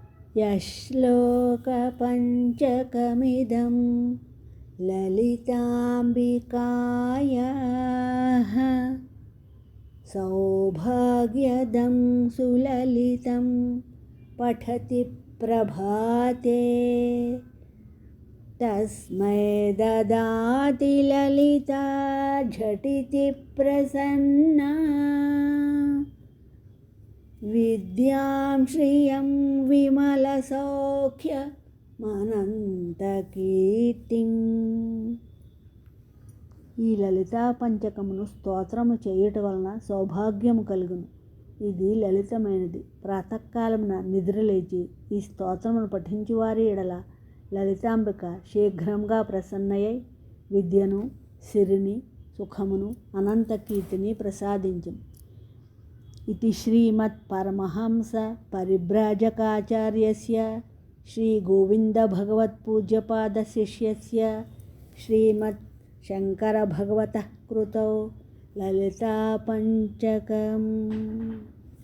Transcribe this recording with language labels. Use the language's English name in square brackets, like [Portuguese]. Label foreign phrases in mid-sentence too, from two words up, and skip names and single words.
[Sanskrit] यश्लोकपञ्चकमिदं ललिताम्बिकायाः सौभाग्यदं सुललितं पठति प्रभाते तस्मै ददाति ललिता झटिति प्रसन्ना विद्यां श्रियं విమలసౌఖ్యమనంతకీర్తిం. [Telugu] ఈ లలితా పంచకమును స్తోత్రము చేయుట వలన సౌభాగ్యము కలుగును. ఇది లలితమైనది. ప్రాతకాలమున నిద్రలేచి ఈ స్తోత్రమును పఠించువారి ఎడల లలితాంబిక శీఘ్రంగా ప్రసన్నయై విద్యను, సిరిని, సుఖమును, అనంత కీర్తిని ప్రసాదించును. [Sanskrit] इति श्रीमत्परमहंस परिव्राजकाचार्यस्य श्रीगोविन्दभगवत्पूज्यपादशिष्यस्य श्रीमत् शङ्करभगवतः कृतौ ललितापञ्चकम्.